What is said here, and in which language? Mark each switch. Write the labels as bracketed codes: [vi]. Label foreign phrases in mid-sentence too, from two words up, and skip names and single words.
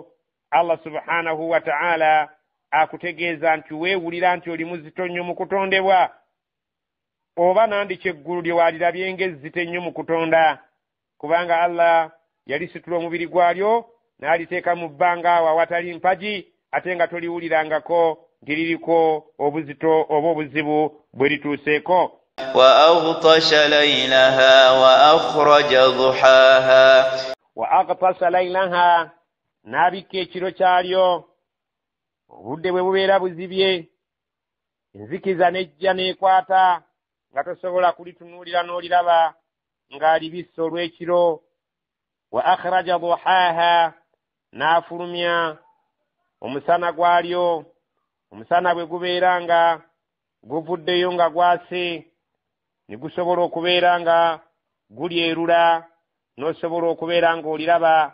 [ar] الله سبحانه وتعالى [lg] akutegeeza nti weewulira nti oli muzito nnyo mu kutondebwa, oba nandiki eggulu lye walirabye ng'ezzito ennyo mu kutonda, kubanga Allah yalisitula omubiri gwalyo n'aliteeka mu bbanga awo awatali mpagi ate nga toliwulirangako nti liriko obuzito oba obuzibu bwe lituuseeko. [ar] وأغطش ليلها وأخرج ضحاها وأغطش ليلها [lg] n'abikka ekiro kyalyo obudde bwe bubeera buzibye, enzikiza nejja n'ekwata nga tosobola kulitunuulira n'oliraba ng'alibisse olw'ekiro. [ar] وأخرج ضحاها [lg] n'afulumya omusana gwalyo, omusana bwe gubeera nga guvuddeyo nga gwase ne gusobola okubeera nga gulyerula n'osobola okubeera ng'oliraba.